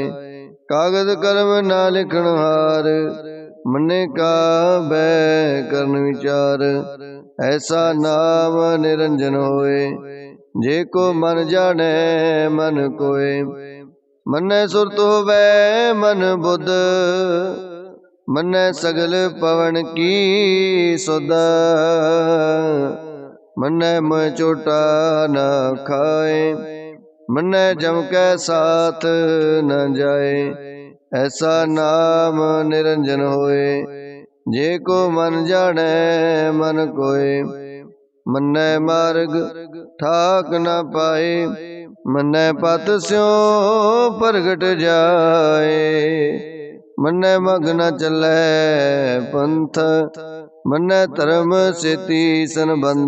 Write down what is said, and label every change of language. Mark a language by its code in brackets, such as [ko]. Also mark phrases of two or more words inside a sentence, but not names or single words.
[pa] ਕਾਗਜ ਕਲਮ ਨਾ ਲਿਖਣ ਹਾਰ, ਮੰਨੇ ਕਾ ਬੈ ਕਰਨ ਵਿਚਾਰ। ਐਸਾ ਨਾਮ ਨਿਰੰਜਨ ਹੋਏ, ਜੇ ਕੋ ਮਨ ਜਾਨੇ ਮਨ ਕੋਇ। ਮੰਨੇ ਸੁਰਤ ਹੋਵੈ ਮਨ ਬੁਧ, ਮੰਨੇ ਸਗਲ ਪਵਨ ਕੀ ਸੁਧ। ਮੰਨੇ ਮੋਹ ਚੋਟਾ ਨ ਖਾਏ, ਮੰਨੇ ਜਮ ਕੈ ਸਾਥ ਨ ਜਾਏ। ਐਸਾ ਨਾਮ ਨਿਰੰਜਨ ਹੋਏ, ਜੇ ਕੋ ਮਨ ਜਾਨੇ ਮਨ ਕੋਇ। ਮੰਨੇ ਮਾਰਗ ਠਾਕ ਨ ਪਾਏ, ਮੰਨੇ ਪਤ ਸਯੋਂ ਪ੍ਰਗਟ ਜਾਏ। ਮੰਨੇ ਮਗ ਨ ਚਲੈ ਪੰਥ, ਮੰਨੇ ਧਰਮ ਸੇਤੀ ਸੰਬੰਧ।